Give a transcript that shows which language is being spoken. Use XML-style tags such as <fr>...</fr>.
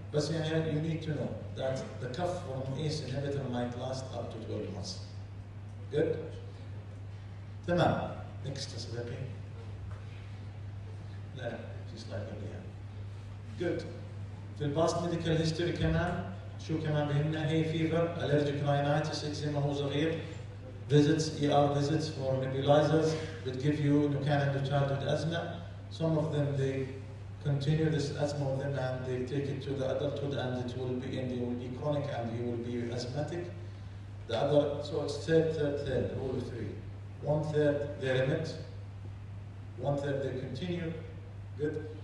<en>بس يعني you need to know that the cough from ACE inhibitor might last up to 12 months. Good?</en> <ar>تمام. Next يا صديقي. لا في سلايد قبلها. Good. في الباست ميديكال هيستوري كمان شو كمان بهمنا؟ هي فيفر، allergic rhinitis، اكزيما هو صغير،</ar> <en>visits ER visits for nebulizers that give you</en> <ar>إنه كان عنده childhood asthma.</ar> <en>Some of them they continue this asthma with them and they take it to the adulthood and it will be chronic and he will be asthmatic. The other, so it's third, rule of 3. 1/3 they remit, 1/3 they continue. Good.</en>